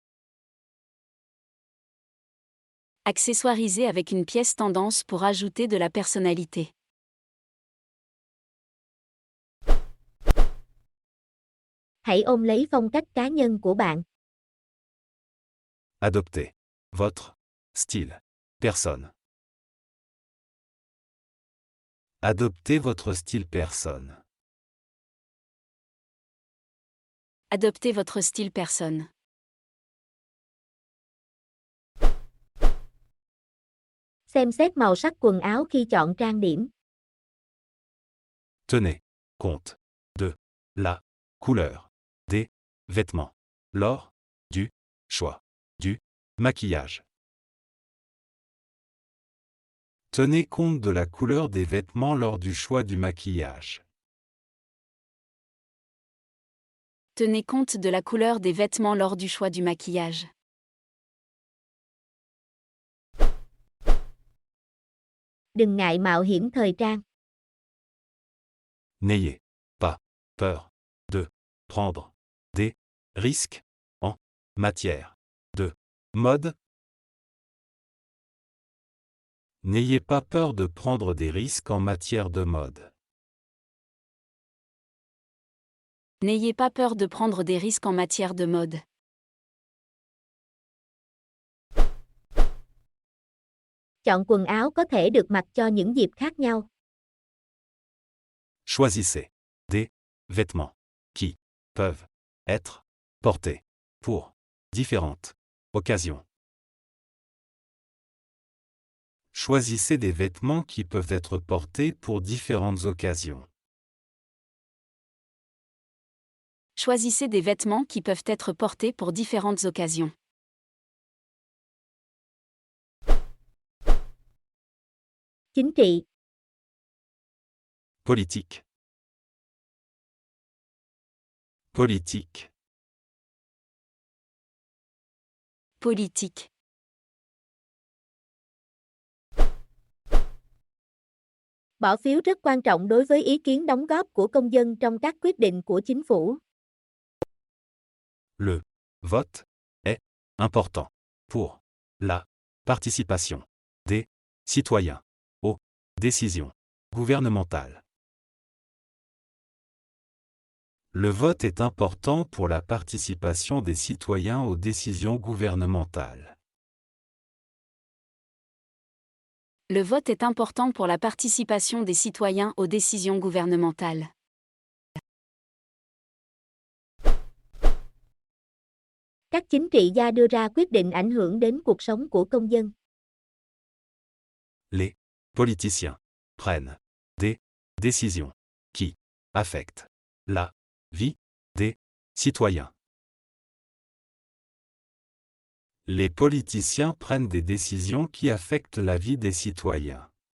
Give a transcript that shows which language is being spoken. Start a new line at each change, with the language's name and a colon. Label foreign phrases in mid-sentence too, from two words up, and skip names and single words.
French: Accessoirisez avec une pièce tendance pour ajouter de la personnalité.
Vietnamese: Hãy ôm lấy phong cách cá nhân của bạn.
French: Adoptez votre style personne. Adoptez votre style personne. Adoptez votre style personne.
Vietnamese: Xem xét màu sắc quần áo khi chọn trang điểm.
French: Tenez compte de la couleur des vêtements lors du choix du maquillage. Tenez compte de la couleur des vêtements lors du choix du maquillage. Tenez compte de la couleur des vêtements lors du choix du maquillage.
Vietnamese: Đừng ngại mạo hiểm thời trang.
French: N'ayez pas peur de prendre des risques en matière de mode. N'ayez pas peur de prendre des risques en matière de mode. N'ayez pas peur de prendre des risques en matière de mode.
Vietnamese: Chọn quần áo có thể được mặc cho những dịp khác nhau.
French: Choisissez des vêtements qui peuvent être portés pour différentes occasions. Choisissez des vêtements qui peuvent être portés pour différentes occasions. Choisissez des vêtements qui peuvent être portés pour différentes occasions.
Vietnamese: Chính trị.
French: Politique. Politique. Politique.
Vietnamese: Bỏ phiếu rất quan trọng đối với ý kiến đóng góp của công dân trong các quyết định của chính phủ.
French: Le vote est important pour la participation des citoyens aux décisions gouvernementales. Le vote est important pour la participation des citoyens aux décisions gouvernementales. Le vote est important pour la participation des citoyens aux décisions gouvernementales.
Vietnamese: Các chính trị gia đưa ra quyết định ảnh hưởng đến cuộc sống của công dân.
French: Les politiciens prennent des décisions qui affectent la vie des citoyens. Les politiciens prennent des décisions qui affectent la vie des citoyens.